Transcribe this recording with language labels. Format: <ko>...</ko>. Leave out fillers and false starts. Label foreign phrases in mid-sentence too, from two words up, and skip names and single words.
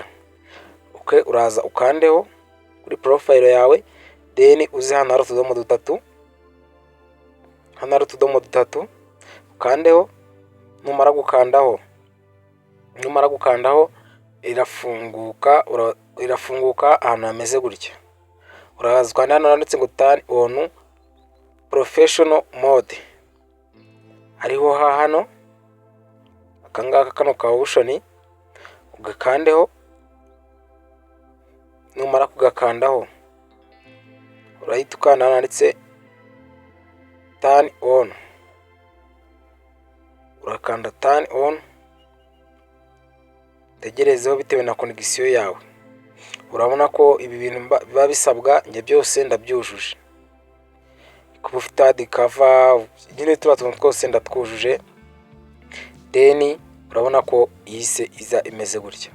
<rw>Okay, uraza ukandeho kuri profile yawe, then uzi hano hari utudomo dutatu. Hano hari utudomo dutatu, ukandeho. Numara gukandaho irafunguka ahantu hameze gutya. Uraza kandi hano handitse ngo</rw> <en>turn on professional mode.</en> <rw>Hariho hano akangaka kano ka option, ugakandeho. Numara kugakandaho urahita ukanda handitse</rw> <en>turn on.</en> <rw>Urakanda</rw> <en>turn on,</en> <rw>tegerezeho bitewe na connection yawe. Urabona ko ibi bintu biba bisabwa, nge byose ndabyujuje. Kuba ufite</rw> <en>ad cover</en> <rw>nyine tuntu twose ndatwujuje. Then urabona ko yise iza imeze gutya.</rw>